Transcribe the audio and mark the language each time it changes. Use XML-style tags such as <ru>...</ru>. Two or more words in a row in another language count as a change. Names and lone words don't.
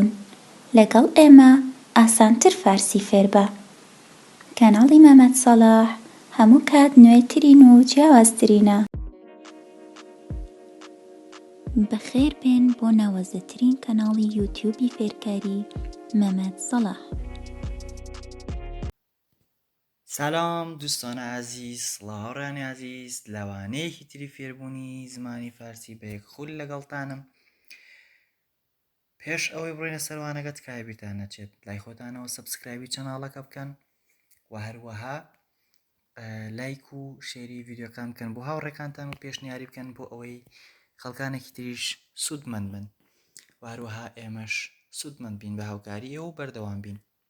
<ckb>لەگەڵ ئێمە ئاسانتر فارسی فێر بە. کەناڵی مەمەد سەلاح هەموو کات نوێترین و جیاوازترینە. بەخێربێن بۆ ناوازەترین کەناڵی یوتیوبی فێرکاری مەمەد سەلاح.</ckb> <fa>سلام دوستان عزیز،</fa> <ckb>سڵاوڕانی عزیز، لەوانەیەکی تری فێربوونی زمانی فارسی بە یەک خول لەگەڵتانم. پێش ئەوەی بڕۆینە سەروانەکە تکایە بیرتان نەچێت لای خۆتانەوە سەبسکرایبی چەناڵەکە بکەن و هەروەها لایک و شێری ڤیدیۆکان بکەن بۆ هاوڕێکانتان و پێشنیاری بکەن بۆ ئەوەی خەڵکانێکی تریش سوودمەند بن و هەروەها ئێمەش سوودمەند بین بە هاوکاری ئێوە و بەردەوام بین.</ckb>